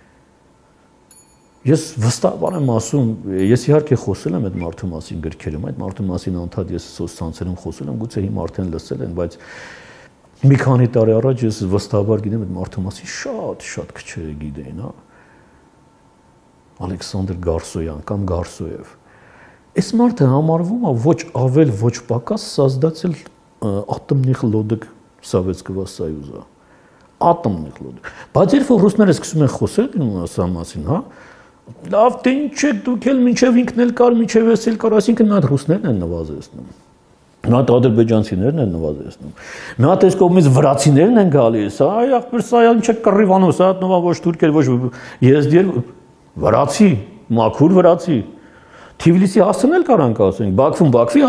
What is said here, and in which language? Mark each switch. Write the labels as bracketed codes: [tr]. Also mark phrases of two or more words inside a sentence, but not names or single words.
[hy] Ես վստահաբար եմ ասում, ես իհարկե խոսել եմ այդ մարդու մասին գրքերում, այդ մարդու մասին անդադ ես սոցցանցերում խոսել եմ, գուցե հիմա արդեն լսել են, բայց մի քանի տարի առաջ ես վստահաբար գիտեմ այդ մարդու մասին շատ քչերը գիտեին, հա։ Ալեքսանդր Գարսոյան կամ Գարսոև։ Այս մարդը համարվում է ոչ ավել, ոչ պակաս [ru] создатель атомных лодок Советского Союза։ Атомных лодок։ [hy] Բայց երբ որ ռուսները սկսում են խոսել ասա մասին, հա, լավ թե ինչ եք դուք էլ մինչև ինքն էլ կար, մինչև ես էլ կար, այսինքն նա ռուսներն են նվազեցնում։ Նա ադրբեջանցիներն են նվազեցնում։ Մի հատ այս կողմից վրացիներն են գալիս, այ ախպեր սա ինչ է կռիվանոս, հա նովա ոչ թուրքեր, ոչ եզդիեր, վրացի, մաքուր վրացի։ Թիվլիսի հասցնել կարանք ասենք, Բաքվում Բաքվի